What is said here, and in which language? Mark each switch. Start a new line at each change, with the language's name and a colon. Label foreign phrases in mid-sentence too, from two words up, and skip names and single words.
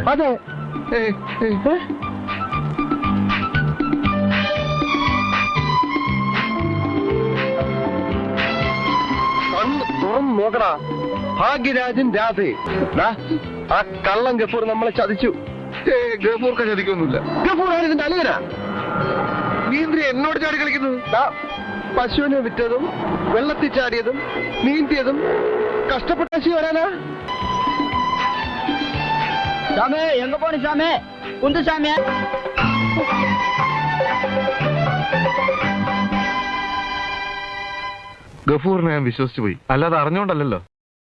Malayalam: അതെ. തുറന്നു നോക്കടാ, ഭാഗ്യരാജൻ രാധേ. ആ കള്ളം ഗഫൂർ നമ്മളെ ചതിച്ചു. ഗഫൂർക്ക ചതിക്കൊന്നുമില്ല. ഗഫൂർ ആണ് ഇതിന്റെ അലിയനാ. നീ എന്തിനാ എന്നോട് ചാടി കളിക്കുന്നത്? പശുവിനെ വിറ്റതും വെള്ളത്തിൽ ചാടിയതും നീന്തിയതും കഷ്ടപ്പെട്ട ശി വരാനാ?
Tamil: சாமி எங்க போன சாமி? குந்து சாமி.
Malayalam: ഗഫൂറിനെ ഞാൻ വിശ്വസിച്ചു പോയി, അല്ലാതെ അറിഞ്ഞോണ്ടല്ലോ.